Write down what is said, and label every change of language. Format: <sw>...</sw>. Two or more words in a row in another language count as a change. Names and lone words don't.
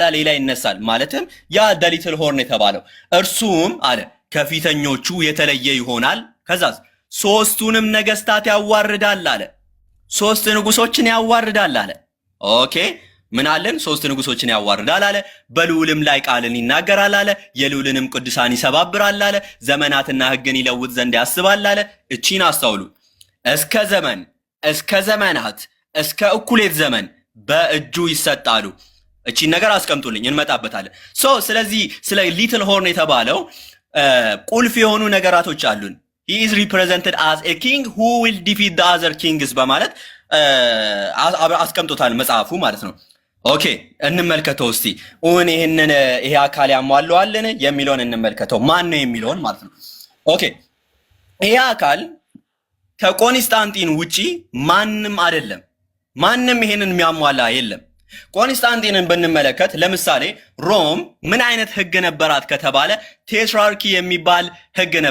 <am>ሌላ ይነሳል ማለትም ያ</am> <en>the little horn</en> <am>የተባለው እርሱም አለ ከፊተኞቹ የተለየ ይሆናል ከዛስ ሶስቱንም ነገስታት ያዋርዳል አለ ሶስት ንጉሶችን ያዋርዳል አለ ኦኬ ምን አለን ሶስት ንጉሶችን ያዋርዳል አለ በልዑልም ላይ ቃልን ይናገራል አለ የልዑልንም ቅዱሳን ይሰባብራል አለ ዘመናትና ህግን ይለውጥ ዘንድ ያስባል አለ እቺን አስተውሉ እስከ ዘመናት እስከ እኩሌት ዘመን በእጁ ይሰጣሉ እቺን ነገር አስቀምጡልኝ እንመጣበታለን ስለዚህ ስለ</am> <en>little horn</en> <am>የተባለው ቁልፍ የሆኑ ነገራቶች አሉን</am> <en>he is represented as a king who will defeat the other</en> <am>kings በማለት አስቀምጦታል መጽሐፉ ማለት ነው ኦኬ እንመልከተው እስቲ ይሄ አካል ያሟላዋልን የሚለውን እንመልከተው ማን ነው የሚለውን ማለት ነው ኦኬ ይሄ አካል ከኮንስታንቲን ውጪ ማንም አይደለም ማንም ይሄንን የሚያሟላ የለም ኮንስታንቲንን ብንመለከት ለምሳሌ ሮም ምን አይነት ህግ ነበራት ከተባለ ቴትራርኪ የሚባል ህግ</am>